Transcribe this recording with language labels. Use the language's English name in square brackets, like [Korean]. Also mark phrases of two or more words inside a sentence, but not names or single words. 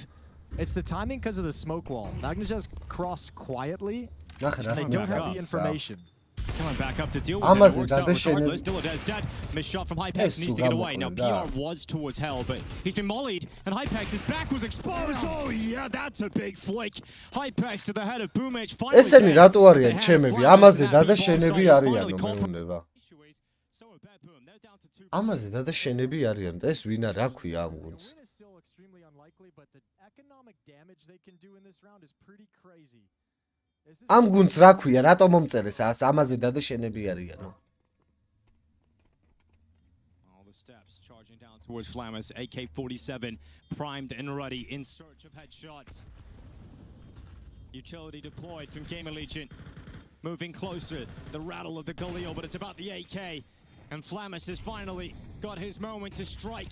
[English] It's the timing because of the smoke wall. Magnus crossed quietly. They don't have the information. Coming back up to deal with it. It works out regardless. Dillade's dead. Missed shot from Hypex. Needs to get away. Now PR was towards hell, but he's been mollied, and Hypex's back was exposed. Oh yeah, that's a big flick. Hypex to the head of Boomage. Finally [Georgian] ესენი რატო არიან ჩემები? ამაზე დადა შენები არიანო მეუბნება. ამაზე დადა შენები არიან. ეს ვინა რა ქვია ამ გუნდს? ამ გუნდს რა ქვია? რატო მომწერეს ამაზე დადა შენები არიანო? [English] All the steps charging down towards Flamus. AK-47 primed and ready in search of headshots. Utility deployed from GamerLegion. Moving closer. The rattle of the Galil, but it's about the AK. And Flamus has finally got his moment to strike.